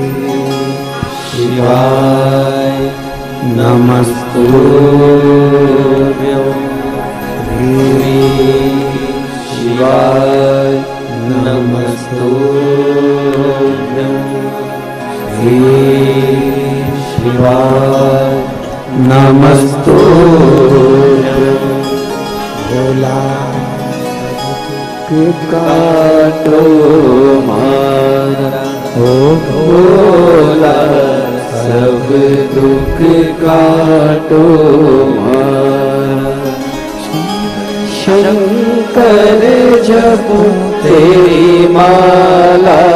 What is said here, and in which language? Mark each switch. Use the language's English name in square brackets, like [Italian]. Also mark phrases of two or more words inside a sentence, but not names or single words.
[Sanskrit] शिवाय नमस्तुभ्यं, श्री शिवाय नमस्तुभ्यं, श्री शिवाय नमस्तुभ्यं। [Hindi] भोला काटो मारा, ओ भोला सब दुख काटो मारा, शंकर जपो तेरी माला,